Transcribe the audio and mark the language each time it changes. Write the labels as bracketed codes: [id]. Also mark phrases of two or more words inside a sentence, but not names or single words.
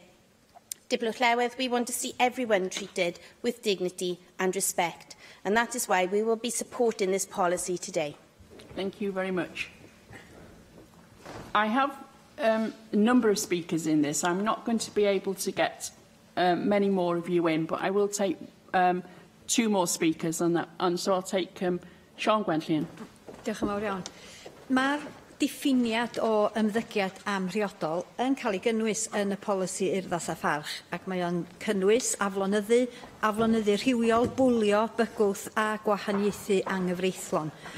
[en] Dibblwch Llywelyn, we want to see everyone treated with dignity and respect, and that is why we will be supporting this policy today. Thank you very much. I have a number of speakers in this. I'm not going to be able to get many more of you in, but I will take 2 more speakers on that, and so I'll take Siôn Gwenllian. [cy] Diolch yn fawr iawn. Mae'r diffiniad o ymddygiad amhriodol yn cael ei gynnwys yn y polisi urddas a pharch, ac mae o'n cynnwys aflonyddu rhywiol, bwlio, bygwth a gwahaniaethu anghyfreithlon.